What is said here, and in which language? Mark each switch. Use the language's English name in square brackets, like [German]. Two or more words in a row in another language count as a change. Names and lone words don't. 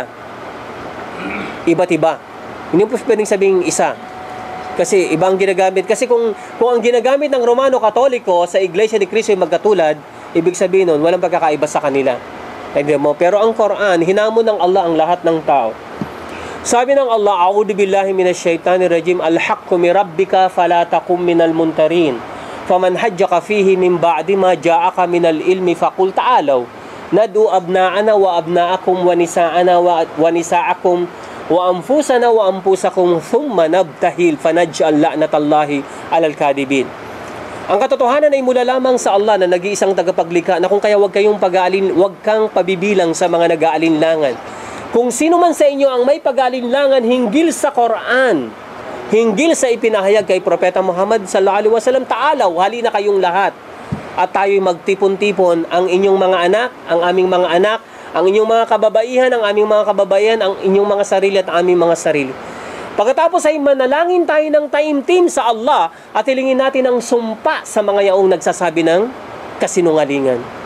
[Filipino] Iba't iba. Hindi po pwedeng sabing isa. Kasi ibang ginagamit. Kasi kung ang ginagamit ng Romano Katoliko sa Iglesia ni Cristo ay magkatulad, ibig sabihin nun, walang pagkakaiba sa kanila. Mo. Pero ang Quran, hinamon ng Allah ang lahat ng tao. Sabi ng Allah, [Arabic] أعوذ بالله من الشيطان الرجيم الحق من ربك فلا تكونن من الممترين. فمن حاجك فيه من بعد ما جاءك من العلم فقل تعالوا. ندع أبناءنا وأبناءكم ونساءنا ونساءكم وأنفسنا وأنفسكم ثم نبتهل فنجعل لعنة الله على الكاذبين. [Filipino] Ang katotohanan ay mula lamang sa Allah na nag-iisang tagapaglikha, na kung kaya huwag kang pabibilang sa mga nag-aalinlangan. Kung sino man sa inyo ang may pag-aalinlangan hinggil sa Quran, hinggil sa ipinahayag kay Propeta Muhammad [Arabic] صلى الله عليه وسلم, [Filipino] ta'alaw, halina kayong lahat at tayo'y magtipon-tipon, ang inyong mga anak, ang aming mga anak, ang inyong mga kababaihan, ang aming mga kababaihan, ang inyong mga sarili at aming mga sarili. Pagkatapos ay manalangin tayo ng taimtim sa Allah at hilingin natin ang sumpa sa mga yaong nagsasabi ng kasinungalingan.